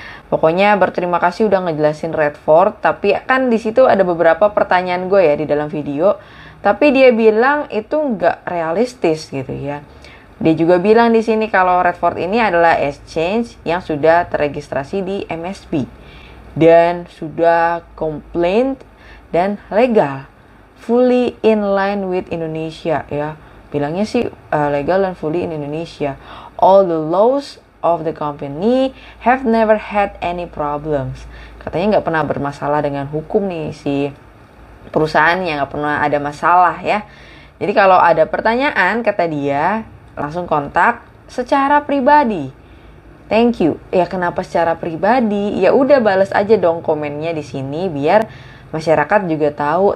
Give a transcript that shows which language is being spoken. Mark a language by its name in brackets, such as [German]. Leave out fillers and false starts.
[Indonesian] Pokoknya berterima kasih udah ngejelasin Redford, tapi kan di situ ada beberapa pertanyaan gue ya di dalam video, tapi dia bilang itu nggak realistis gitu ya. Dia juga bilang di sini kalau Redford ini adalah exchange yang sudah terregistrasi di MSB dan sudah compliant dan legal, [English] fully in line with Indonesia [Indonesian] ya. Bilangnya sih legal dan fully in Indonesia. [English] All the laws of the company have never had any problems. [Indonesian] Katanya nggak pernah bermasalah dengan hukum nih si perusahaannya, nggak pernah ada masalah ya. Jadi kalau ada pertanyaan kata dia langsung kontak secara pribadi. [English] Thank you. [Indonesian] Ya kenapa secara pribadi? Ya udah balas aja dong komennya di sini biar masyarakat juga tahu.